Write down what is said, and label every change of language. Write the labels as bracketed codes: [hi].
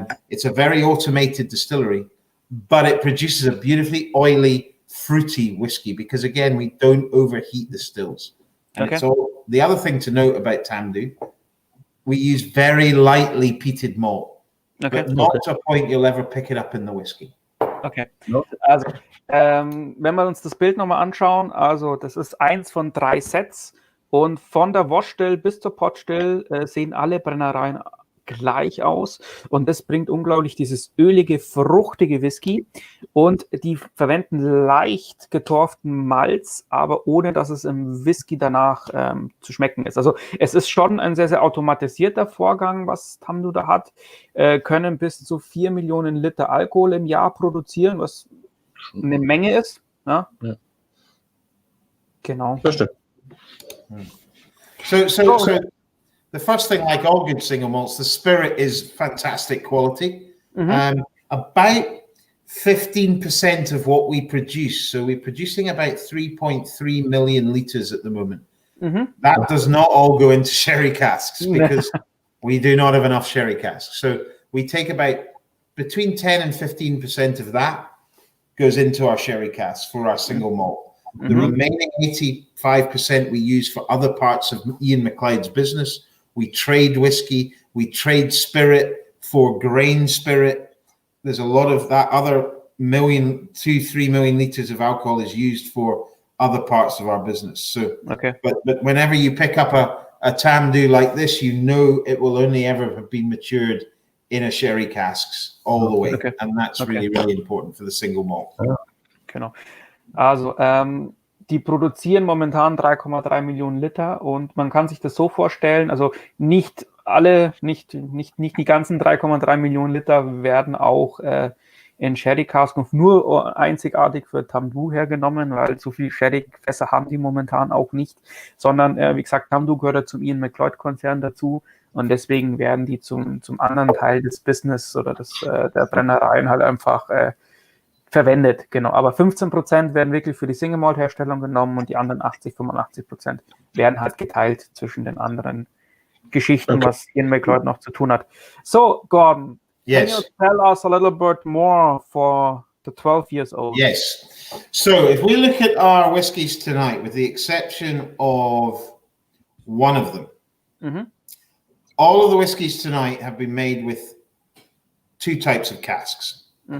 [en] It's a very automated distillery, but it produces a beautifully oily, fruity whiskey because, again, we don't overheat the stills. And it's all. The other thing to note about Tamdhu, we use very lightly peated malt, but not to a point you'll ever pick it up in the whiskey. [de] Okay, also wenn wir uns das Bild nochmal anschauen, also das ist 1 von 3 Sets, und von der Washstill bis zur Potstill sehen alle Brennereien gleich aus, und das bringt unglaublich dieses ölige, fruchtige Whisky, und die verwenden leicht getorften Malz, aber ohne, dass es im Whisky danach zu schmecken ist. Also es ist schon ein sehr, sehr automatisierter Vorgang, was Tamdhu da hat, können bis zu 4 Millionen Liter Alkohol im Jahr produzieren, was eine Menge ist. Ja? Ja. Genau. Das stimmt. [en] So the first thing, like all good single malts, the spirit is fantastic quality. About 15% of what we produce. So we're producing about 3.3 million litres at the moment. That does not all go into sherry casks because we do not have enough sherry casks. So we take about between 10 and 15% of that goes into our sherry casks for our single malt. The remaining 85% we use for other parts of Ian McLeod's business. We trade whiskey, we trade spirit for grain spirit. There's a lot of that other 2-3 million litres of alcohol is used for other parts of our business. So, but whenever you pick up a Tamdhu like this, you know it will only ever have been matured in a sherry casks all the way. And that's really, really important for the single malt. [de] Genau. Also, die produzieren momentan 3,3 Millionen Liter und man kann sich das so vorstellen, also nicht die ganzen 3,3 Millionen Liter werden auch in Sherry Cask nur einzigartig für Tamdhu hergenommen, weil so viel Sherry-Fässer haben die momentan auch nicht, sondern wie gesagt, Tamdhu gehört ja zum Ian McLeod-Konzern dazu und deswegen werden die zum anderen Teil des Business oder der Brennereien halt einfach verwendet, genau. Aber 15% werden wirklich für die Single Malt Herstellung genommen und die anderen 85% werden halt geteilt zwischen den anderen Geschichten, was Ian McLeod noch zu tun hat. [en] So, Gordon, can you tell us a little bit more for the 12 years old? Yes. So if we look at our whiskies tonight, with the exception of one of them, all of the whiskies tonight have been made with two types of casks.